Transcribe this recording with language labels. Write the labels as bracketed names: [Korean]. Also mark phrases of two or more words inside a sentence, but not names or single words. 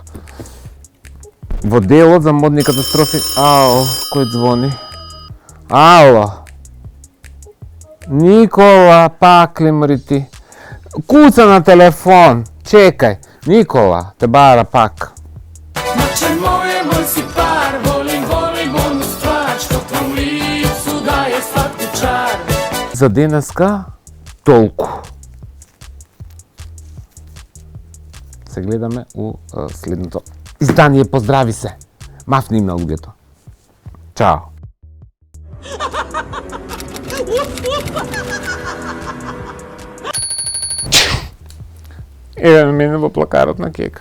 [Macedonian] Во делот за модни катастрофи... Ао, кој звони? Ало? Никола, пак ли мрити? Куца на телефон, чекај. Никола, те бара пак. [Serbian] Noće moje, moj si par, volim onu stvar što tvom licu daje slatku čar. [Macedonian] За денеска толку. Се гледаме у следното издание. Поздрави се. Мафни им на луѓето. Чао. Еве мене во плакарот на Кека.